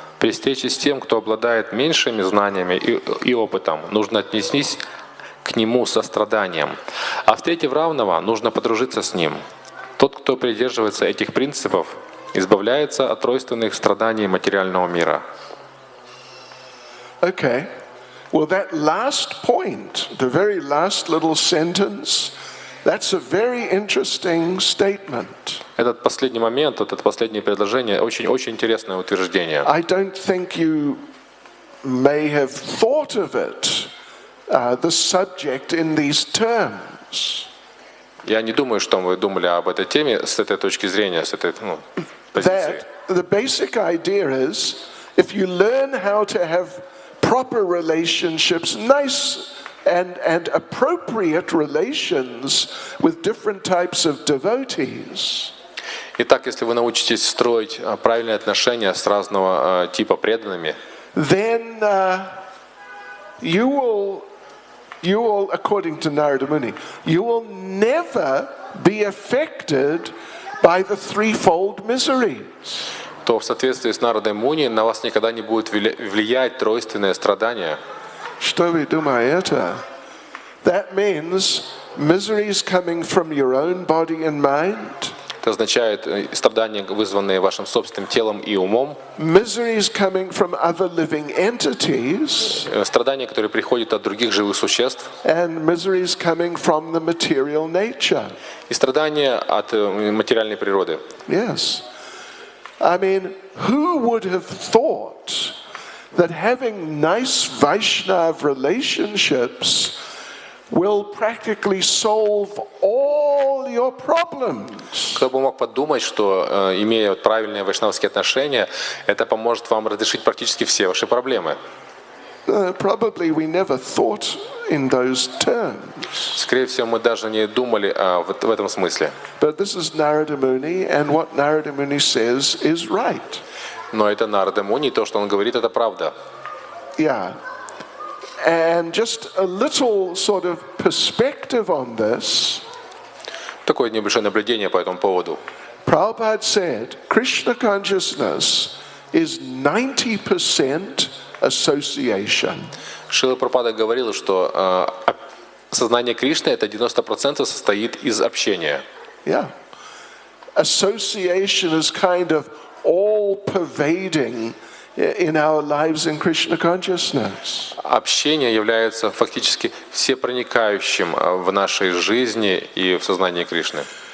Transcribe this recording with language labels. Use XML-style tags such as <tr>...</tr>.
<ru>При встрече с тем, кто обладает меньшими знаниями и опытом, нужно отнестись к нему со состраданием. А встретив равного, нужно подружиться с ним. Тот, кто придерживается этих принципов, избавляется от тройственных страданий материального мира.</ru> <en>Okay. Well, that last point, the very last little sentence, that's a very interesting statement.</en> <ru>Этот последний момент, вот это последнее предложение, очень интересное утверждение.</ru> <en>I don't think you may have thought of it, the subject in these terms.</en> <ru>Я не думаю, что вы думали об этой теме с этой точки зрения, с этой позиции.</ru> <en>That the basic idea is, if you learn how to have proper relationships, nice and appropriate relations with different types of devotees.</en> <ru>Итак, если вы научитесь строить правильные отношения с разного типа преданными,</ru> <en>Then you will, according to Narada Muni, you will never be affected by the threefold miseries.</en> <ru>то в соответствии с Нарадой Муни на вас никогда не будет влиять тройственное страдание. Что вы думаете?</ru> <en>That means miseries coming from your own body and mind.</en> <ru>Это означает страдания, вызванные вашим собственным телом и умом,</ru> <en>Miseries coming from other living entities.</en> <ru>страдания, которые приходят от других живых существ,</ru> <en>And miseries coming from the material nature.</en> <ru>и страдания от материальной природы.</ru> <en>Yes. I mean, who would have thought that having nice Vaishnav relationships will practically solve all your problems?</en> <ru>Кто бы мог подумать, что имея правильные вайшнавские отношения, это поможет вам разрешить практически все ваши проблемы.</ru> <en>Probably we never thought in those terms.</en> <ru>Скорее всего, мы даже не думали в этом смысле.</ru> <en>But this is Narada Muni, and what Narada Muni says is right.</en> <ru>Но это Нарада Муни, то, что он говорит, это правда.</ru> <en>Yeah. And just a little sort of perspective on this.</en> <ru>Такое небольшое наблюдение по этому поводу.</ru> <en>Prabhupada said, Krishna consciousness is 90% association.</en> <ru>Шрила Прабхупада говорил, что сознание Кришны это 90% состоит из общения.</ru> <en>Yeah. Association is kind of all-pervading in our lives in Krishna consciousness.</en> <ru>Общение является фактически всепроникающим в нашей жизни и в сознании Кришны.</ru>